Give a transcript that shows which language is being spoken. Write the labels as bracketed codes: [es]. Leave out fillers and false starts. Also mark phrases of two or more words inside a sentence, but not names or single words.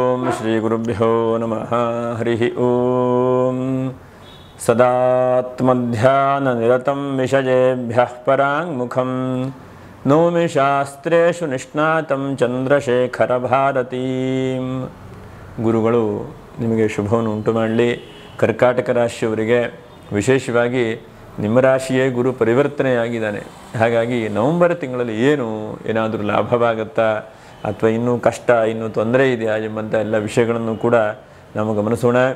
[sa] श्रीगुरुभ्यो नमः। हरिः ओं। सदात्मध्याननिरतं विषयेभ्यः पराङ्मुखं नौमि शास्त्रेषु निष्णातं ಚಂದ್ರಶೇಖರಭಾರತೀಂ. [kn] ಗುರುಗಳು ನಿಮಗೆ ಶುಭವನ್ನು ಉಂಟು ಮಾಡಲಿ. ಕರ್ಕಾಟಕ ರಾಶಿಯವರಿಗೆ ವಿಶೇಷವಾಗಿ ನಿಮ್ಮ ರಾಶಿಯೇ ಗುರು ಪರಿವರ್ತನೆಯಾಗಿದ್ದಾನೆ. ಹಾಗಾಗಿ ನವಂಬರ್ ತಿಂಗಳಲ್ಲಿ ಏನಾದರೂ ಲಾಭವಾಗುತ್ತಾ ಅಥವಾ ಇನ್ನೂ ಕಷ್ಟ, ಇನ್ನೂ ತೊಂದರೆ ಇದೆಯಾ ಎಂಬಂಥ ಎಲ್ಲ ವಿಷಯಗಳನ್ನು ಕೂಡ ನಾವು ಗಮನಿಸೋಣ.